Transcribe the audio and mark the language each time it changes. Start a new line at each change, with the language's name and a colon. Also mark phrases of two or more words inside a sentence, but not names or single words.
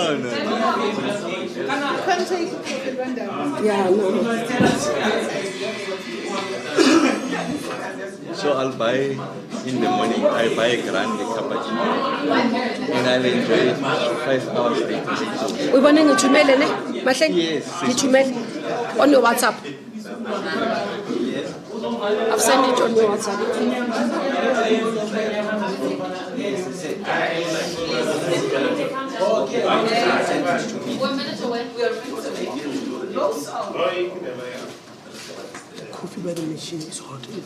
English: Can't take it random. Yeah, no. So I'll buy in the morning. I buy a grande cappuccino, and I'll enjoy 5 hours later. We want to
Tswana: tumele ne? Mahleng?
English: Yes. Tumele on your WhatsApp. I've sent it on your WhatsApp. Okay. 1 minute away. We are Coffee by the machine is hot.